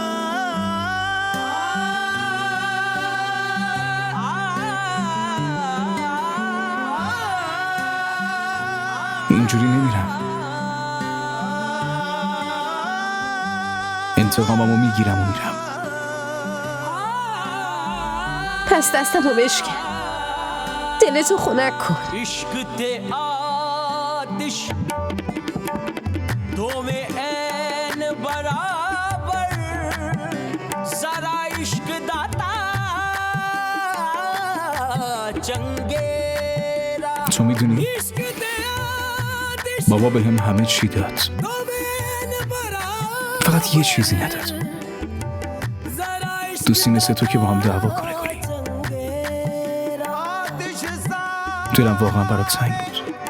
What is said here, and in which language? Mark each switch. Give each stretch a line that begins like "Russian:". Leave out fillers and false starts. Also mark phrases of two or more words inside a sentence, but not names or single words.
Persian: اینجوری نمیرم انتقاممو میگیرم و میرم پس دستمو بشکن دلتو خنک کن
Punjabi: ਇਸ਼ਕ ਤੇ ਆਤਿਸ਼ ਦੋ ਮੇਂ ਐਨ ਬਰਾਬਰ ਸਾਰਾ ਇਸ਼ਕ ਦਾਤਾ ਚੰਗੇਰਾ
Persian: تو میدونی بابا بهم همه چی داد، فقط یه چیزی نداد. دوستی مثل تو که با هم دعوا کنه گلی. دلم واقعا برات تنگ بود.